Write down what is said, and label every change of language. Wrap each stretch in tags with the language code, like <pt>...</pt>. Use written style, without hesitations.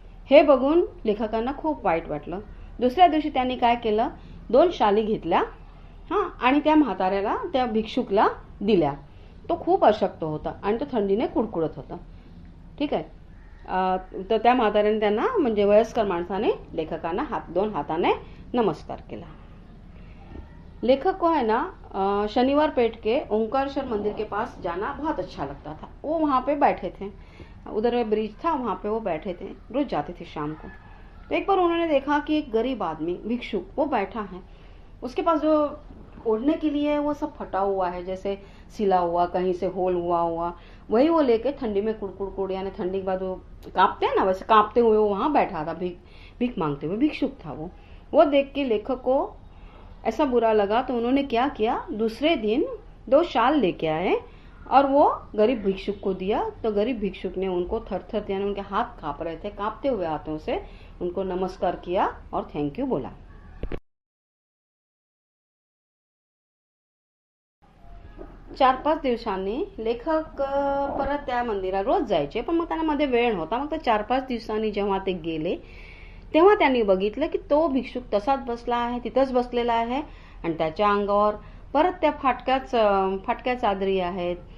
<mr>हे बघून लेखकांना खूप वाईट वाटलं. दुसऱ्या दिवशी त्यांनी काय केलं, 2 शाली घेतल्या आणि त्या म्हाताऱ्याला, त्या भिक्षुकला दिल्या. तो खूप अशक्त होता आणि तो थंडीने कुडकुडत होता. ठीक आहे. तर त्या म्हाताऱ्याने त्यांना, म्हणजे वयस्कर माणसाने लेखकांना 2 हाताने नमस्कार केला.</mr> <hi>लेखक को है ना शनिवार पेठ के ओंकारेश्वर मंदिर के पास जाना बहुत अच्छा लगता था. वो वहाँ पे बैठे थे, उधर ब्रिज था, वहाँ पे वो बैठे थे, रोज जाते थे शाम को. तो एक बार उन्होंने देखा कि एक गरीब आदमी भिक्षुक वो बैठा है, उसके पास जो ओढ़ने के लिए वो सब फटा हुआ है, जैसे सिला हुआ, कहीं से होल हुआ, वही वो लेके ठंडी में कुड़कुड़ यानी ठंडी के बाद वो कांपते हैं ना, वैसे कांपते हुए वो वहां बैठा था, भीख मांगते हुए. भिक्षुक था वो देख के लेखक को ऐसा बुरा लगा. तो उन्होंने क्या किया, दूसरे दिन 2 शाल लेके आए और वो गरीब भिक्षुक को दिया. तो गरीब भिक्षुक ने उनको थर यानी उनके हाथ कांप रहे थे, कांपते हुए हाथों से उनको नमस्कार किया और थैंक यू बोला.</hi> <mr>4-5 दिवसांनी लेखक परत त्या मंदिरात रोज जायचे, पण मग त्यांना मध्ये वेळ नव्हता. मग 4-5 दिवसांनी जेव्हा ते गेले तेव्हा त्यांनी बघितलं की तो भिक्षुक तसाच बसला आहे, तिथंच बसलेला आहे आणि त्याच्या अंगावर परत त्या फाटक्या चादरी आहेत.</mr>